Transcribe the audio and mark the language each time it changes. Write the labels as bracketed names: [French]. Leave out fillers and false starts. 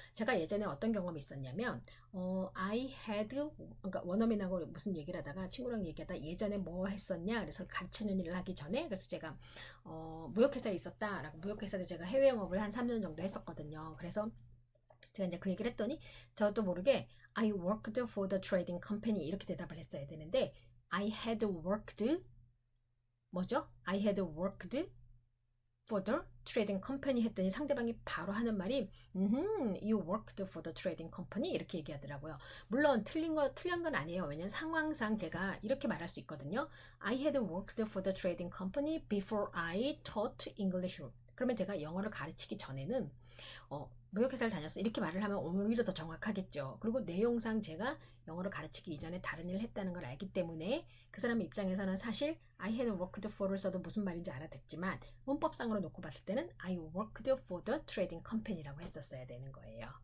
[Korean] 제가 예전에 어떤 경험이 있었냐면 I had 그러니까 원어민하고 무슨 얘기를 하다가 친구랑 얘기하다 예전에 뭐 했었냐 그래서 가르치는 일을 하기 전에 그래서 제가 무역회사에 있었다라고 무역회사에 제가 해외 영업을 한 3년 정도 했었거든요. 그래서 제가 이제 그 얘기를 했더니 저도 모르게 [English] I worked for the trading company [Korean] 이렇게 대답을 했어야 되는데 [English] I had worked [Korean] 뭐죠? [English] I had worked for the trading company [Korean] 했더니 상대방이 바로 하는 말이 [English] You worked for the trading company [Korean] 이렇게 얘기하더라고요. 물론 틀린 건 아니에요. 왜냐면 상황상 제가 이렇게 말할 수 있거든요. [English] I had worked for the trading company before I taught English. [Korean] 그러면 제가 영어를 가르치기 전에는 무역회사를 다녔어 이렇게 말을 하면 오히려 더 정확하겠죠. 그리고 내용상 제가 영어를 가르치기 이전에 다른 일을 했다는 걸 알기 때문에 그 사람 입장에서는 사실 [English] I had worked for [Korean] 를 써도 무슨 말인지 알아듣지만 문법상으로 놓고 봤을 때는 [English] I worked for the trading company [Korean] 라고 했었어야 되는 거예요.